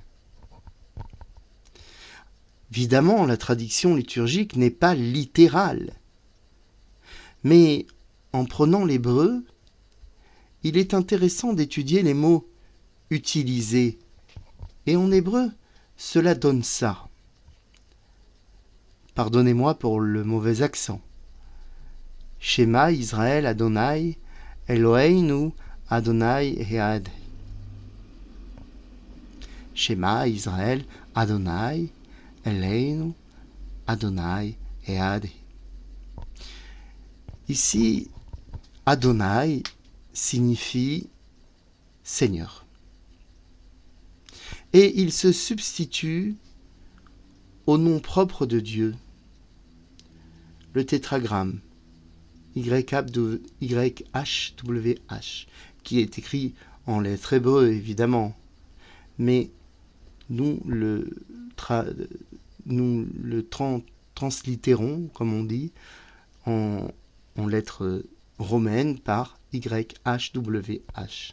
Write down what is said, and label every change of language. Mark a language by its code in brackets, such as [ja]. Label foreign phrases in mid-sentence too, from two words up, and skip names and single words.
[fr] Évidemment, la traduction liturgique n'est pas littérale, mais en prenant l'hébreu, il est intéressant d'étudier les mots utilisés. Et en hébreu, cela donne ça. Pardonnez-moi pour le mauvais accent. [he] שמע ישראל אדוני, אלוהינו, אדוני אחד. שמע ישראל, אדוני אלוהינו, אדוני אחד. [fr] Ici, Adonai signifie Seigneur. Et il se substitue au nom propre de Dieu, le tétragramme YHWH, qui est écrit en lettres hébreux évidemment, mais nous le translittérons, comme on dit, en lettres romaines par YHWH.